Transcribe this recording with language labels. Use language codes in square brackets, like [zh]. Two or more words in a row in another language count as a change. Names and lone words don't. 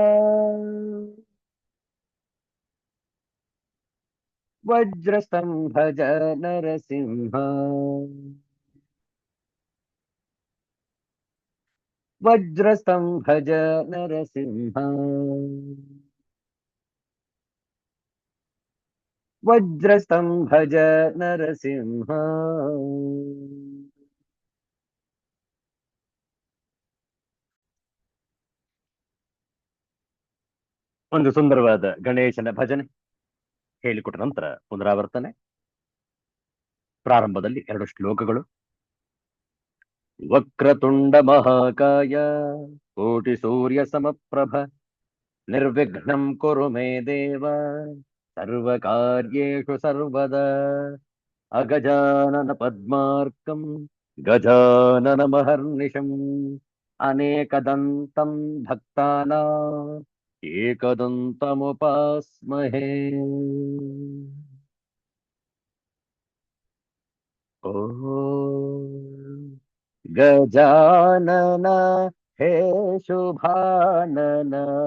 [sa] ವಜ್ರಸ್ತಂಭಜ ನರಸಿಂಹ, ವಜ್ರಸ್ತಂಭಜ ನರಸಿಂಹ, ವಜ್ರಸ್ತಂಭಜ ನರಸಿಂಹ. [kn] ಒಂದು ಸುಂದರವಾದ ಗಣೇಶನ ಭಜನೆ ಹೇಳಿಕೊಟ್ಟ ನಂತರ ಪುನರಾವರ್ತನೆ. ಪ್ರಾರಂಭದಲ್ಲಿ 2 ಶ್ಲೋಕಗಳು. [sa] ವಕ್ರತುಂಡ ಮಹಾಕಾಯ ಕೋಟಿ ಸೂರ್ಯ ಸಮಪ್ರಭ ನಿರ್ವಿಘ್ನಂ ಕುರು ಮೇ ದೇವ ಸರ್ವಕಾರ್ಯೇಷು ಸರ್ವದಾ. ಅಗಜಾನನ ಪದ್ಮಾರ್ಕಂ ಗಜಾನನ ಮಹರ್ನಿಶಂ ಅನೇಕದಂತಂ ಭಕ್ತಾನಾಂ ಏಕದಂತಮುಪಾಸ್ಮಹೇ. ಓಂ ಗಜಾನನ ಹೇ ಶುಭಾನನ,